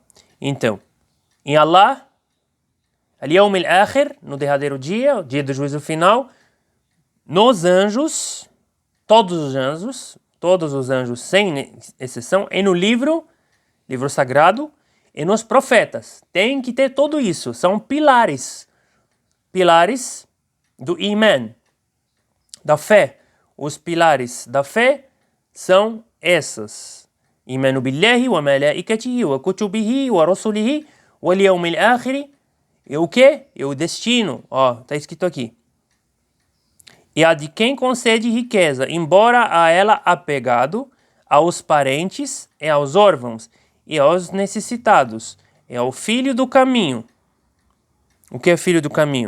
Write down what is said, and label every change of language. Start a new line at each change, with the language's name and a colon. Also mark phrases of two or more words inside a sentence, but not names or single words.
Portuguese: Então, em Allah,
Arabic: اليوم الآخر,
Portuguese: no derradeiro dia, o dia do juízo final, nos anjos, todos os anjos sem exceção, e no livro sagrado, e nos profetas. Tem que ter tudo isso. São pilares do Iman, da fé. Os pilares da fé são esses.
Arabic: إيمان بالله وملائكته وكتبه ورسله واليوم الآخر.
Portuguese: E o quê? E o destino. Ó, tá escrito aqui. E a de quem concede riqueza, embora a ela apegado, aos parentes e aos órfãos e aos necessitados. É o filho do caminho. O que é filho do caminho?